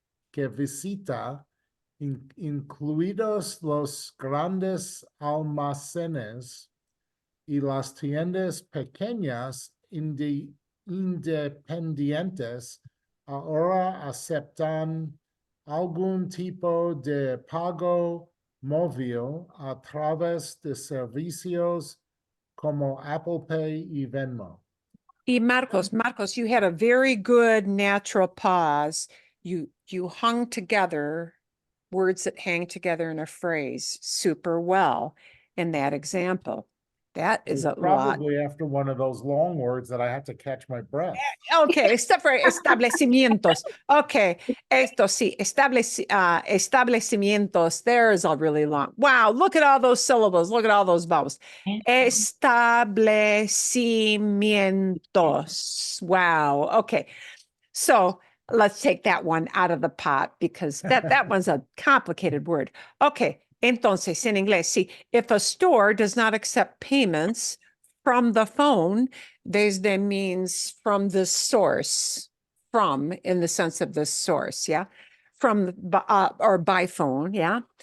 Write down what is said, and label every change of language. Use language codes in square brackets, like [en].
[es] que visita, incluidos los grandes almacenes y las tiendas pequeñas independientes, ahora aceptan algún tipo de pago móvil a través de servicios como Apple Pay y Venmo. [en] Y Marcos, you had a very good natural pause. You hung together words that hang together in a phrase super well in that example. That is a lot. Probably after one of those long words that I have to catch my breath. Okay, except for establecimientos. [es] Okay, esto sí, establecimientos. [en] There's a really long. Wow, look at all those syllables. Look at all those vowels. Establecimientos. Wow. Okay, so let's take that one out of the pot because that one's a complicated word. Okay, [es] entonces en inglés, [en] see, if a store does not accept payments from the phone, desde means from the source, from in the sense of the source, yeah, from or by phone, yeah.